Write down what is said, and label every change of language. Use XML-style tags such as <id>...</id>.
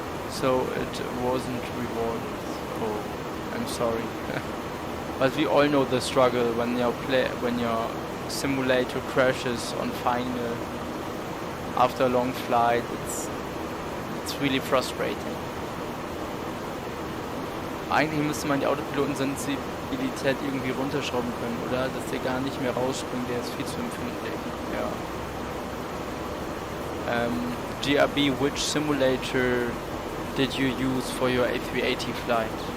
<en>So it wasn't rewarded. Oh, I'm sorry. But we all know the struggle when your simulator crashes on final after a long flight. It's really frustrating.</en> <de>Eigentlich müsste man die Autopilotensensibilität irgendwie runterschrauben können, oder? Dass der gar nicht mehr rausspringt, der ist viel zu empfindlich. Ja.</de> <en>GRB, which simulator did you use for your A380 flight?</en>